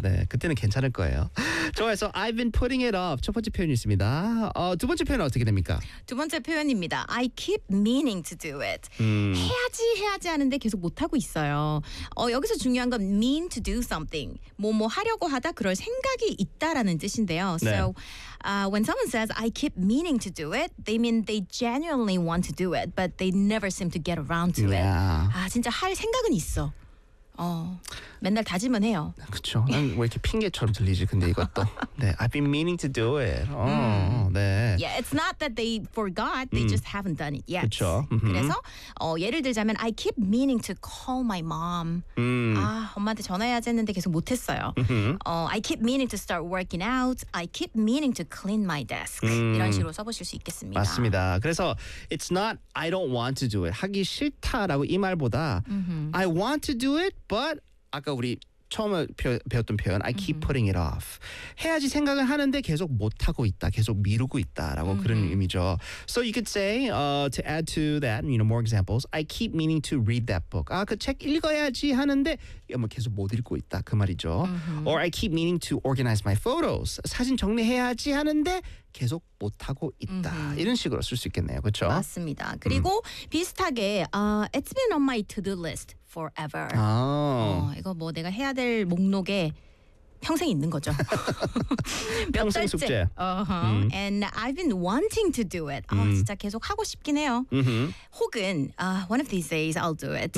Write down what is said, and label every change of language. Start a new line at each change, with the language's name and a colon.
Korean: 네. 그때는 괜찮을 거예요. 좋아해서
English: I've been putting it off.
Korean: 첫 번째 표현이 있습니다. 두 번째 표현은 어떻게 됩니까? 두 번째 표현입니다.
English: I keep meaning to do it.
Korean: 해야지 하는데 계속 못하고 있어요. 여기서 중요한 건
English: mean to do something.
Korean: 뭐 하려고 하다 그럴 생각이 있다라는 뜻인데요. 네.
English: So when someone says I keep meaning to do it, they mean they genuinely want to do it, but they never seem to get around to it.
Korean: 아, 진짜 할 생각은 있어. 맨날 다짐은 해요. 그렇죠. 난 왜 이렇게 핑계처럼 들리지? 근데 이것도. 네,
English: I've been meaning to do it.
Korean: 네.
English: Yeah, it's not that they forgot. They just haven't done it yet.
Korean: 그렇죠. 그래서 예를 들자면
English: I keep meaning to call my mom.
Korean: 엄마한테 전화해야지 했는데 계속 못했어요.
English: I keep meaning to start working out. I keep meaning to clean my desk.
Korean: 이런 식으로 써보실 수 있겠습니다. 맞습니다. 그래서
English: it's not I don't want to do it.
Korean: 하기 싫다라고 이 말보다
English: I want to do it, but
Korean: 아까 우리 처음에 배웠던 표현
English: I keep putting it off.
Korean: 해야지 생각을 하는데 계속 못하고 있다. 계속 미루고 있다라고 그런 의미죠.
English: So you could say, to add to that, you know, more examples, I keep meaning to read that book.
Korean: 아, 그 책 읽어야지 하는데 계속 못 읽고 있다. 그 말이죠.
English: Or I keep meaning to organize my photos.
Korean: 사진 정리해야지 하는데 계속 못하고 있다. 이런 식으로 쓸 수 있겠네요. 그렇죠? 맞습니다. 그리고 비슷하게
English: it's been on my to-do list forever.
Korean: 이거 내가 해야 될 목록에 평생 있는 거죠. 평생 숙제.
English: And I've been wanting to do it.
Korean: 진짜 계속 하고 싶긴 해요. 혹은
English: one of these days I'll do it.